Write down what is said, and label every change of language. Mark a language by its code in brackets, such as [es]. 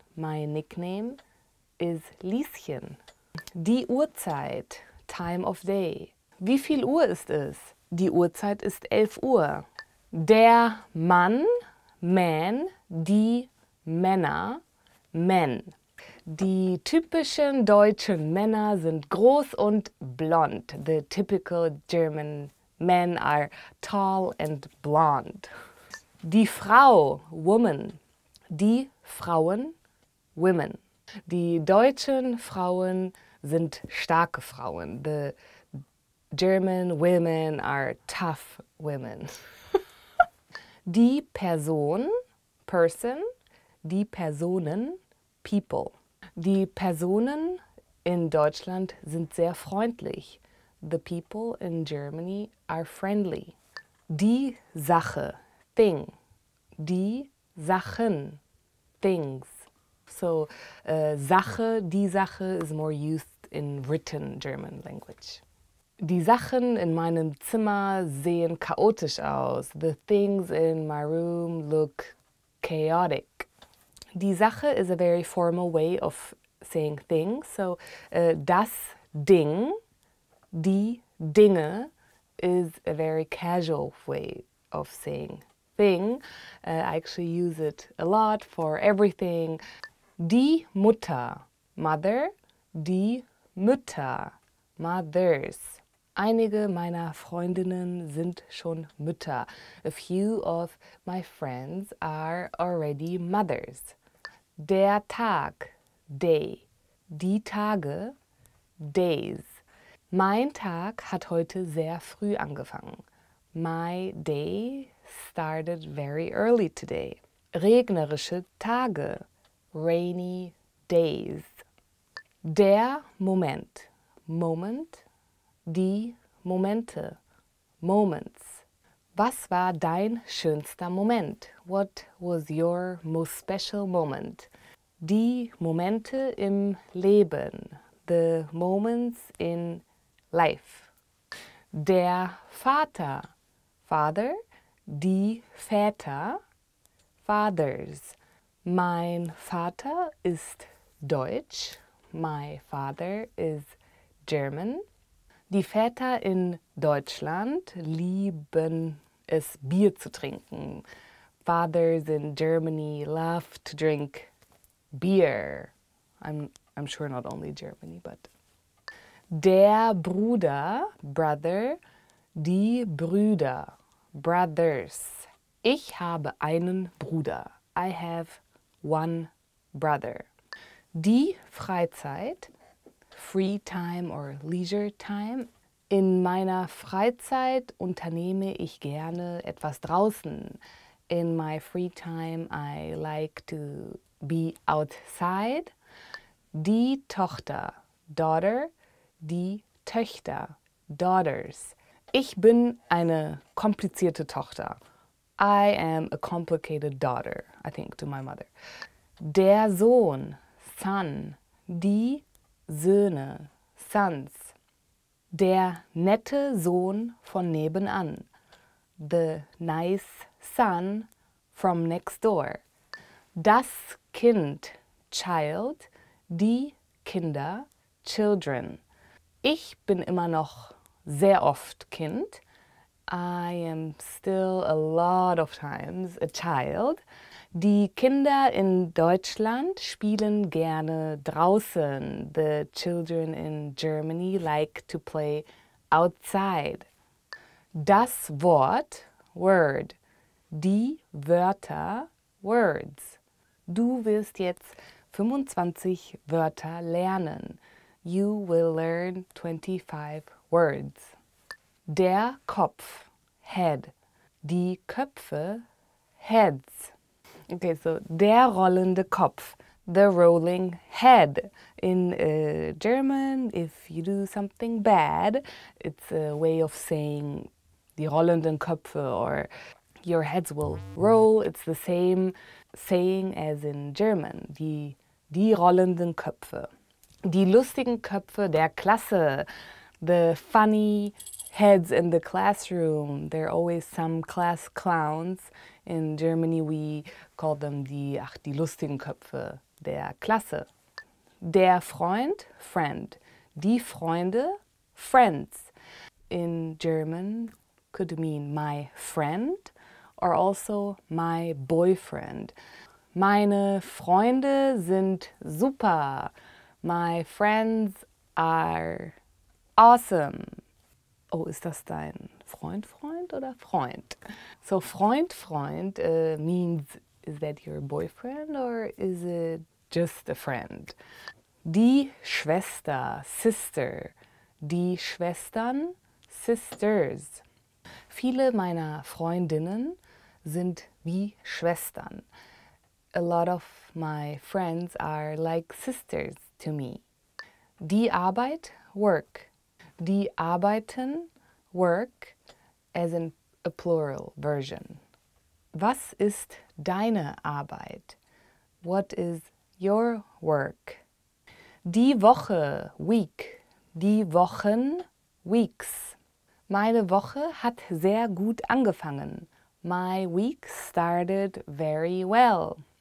[en] My nickname is Lieschen. [de] Die Uhrzeit, [en] time of day. [de] Wie viel Uhr ist es? Die Uhrzeit ist 11 Uhr. Der Mann, man, die Männer, men. Die typischen deutschen Männer sind groß und blond. [en] The typical German men are tall and blonde. [de] Die Frau, woman. Die Frauen, women. Die deutschen Frauen sind starke Frauen. [en] The German women are tough women. [de] Die Person, person. Die Personen, people. Die Personen in Deutschland sind sehr freundlich. [en] The people in Germany are friendly. [de] Die Sache, [en] thing. Die Sachen, things. So, Sache, die Sache is more used in written German language. [de] Die Sachen in meinem Zimmer sehen chaotisch aus. [en] The things in my room look chaotic. Die Sache is a very formal way of saying things. So, das Ding, die Dinge is a very casual way of saying thing. I actually use it a lot for everything. [de] Die Mutter, mother. Die Mütter, mothers. Einige meiner Freundinnen sind schon Mütter. [en] A few of my friends are already mothers. [de] Der Tag, day. Die Tage, days. Mein Tag hat heute sehr früh angefangen. [en] My day started very early today. [de] Regnerische Tage, [en] rainy days. [de] Der Moment, moment. Die Momente, moments. Was war dein schönster Moment? [en] What was your most special moment? [de] Die Momente im Leben, [en] the moments in life. [de] Der Vater, father. Die Väter, fathers. Mein Vater ist Deutsch. [en] My father is German. [de] Die Väter in Deutschland lieben es, Bier zu trinken. [en] Fathers in Germany love to drink beer. I'm sure not only Germany, but. [de] Der Bruder, brother. Die Brüder, brothers. Ich habe einen Bruder. [en] I have one brother. [de] Die Freizeit, [en] free time or leisure time. [de] In meiner Freizeit unternehme ich gerne etwas draußen. [en] In my free time I like to be outside. [de] Die Tochter, daughter. Die Töchter, daughters. Ich bin eine komplizierte Tochter. [en] I am a complicated daughter, I think, to my mother. [de] Der Sohn, son. Die Söhne, sons. Der nette Sohn von nebenan. [en] The nice son from next door. [de] Das Kind, child. Die Kinder, children. Ich bin immer noch sehr oft Kind. [en] I am still a lot of times a child. [de] Die Kinder in Deutschland spielen gerne draußen. [en] The children in Germany like to play outside. [de] Das Wort, word. Die Wörter, words. Du wirst jetzt 25 Wörter lernen. [en] You will learn 25 words. [de] Der Kopf, head. Die Köpfe, heads. [en] Okay, so [de] der rollende Kopf, [en] the rolling head. In German, if you do something bad, it's a way of saying [de] die rollenden Köpfe, [en] or your heads will roll. It's the same saying as in German, die [de] Die rollenden Köpfe. Die lustigen Köpfe der Klasse. [en] The funny heads in the classroom. There are always some class clowns. In Germany we call them [de] die lustigen Köpfe der Klasse. Der Freund, friend. Die Freunde, friends. [en] In German could mean my friend or also my boyfriend. [de] Meine Freunde sind super. [en] My friends are awesome. [de] Oh, ist das dein Freund oder Freund? [en] So Freund means, is that your boyfriend or is it just a friend? [de] Die Schwester, sister. Die Schwestern, sisters. Viele meiner Freundinnen sind wie Schwestern. [en] A lot of my friends are like sisters to me. [de] Die Arbeit, [en] work. [de] Die arbeiten, [en] work, as in a plural version. [de] Was ist deine Arbeit? [en] What is your work? [de] Die Woche, week. Die Wochen, weeks. Meine Woche hat sehr gut angefangen. [en] My week started very well.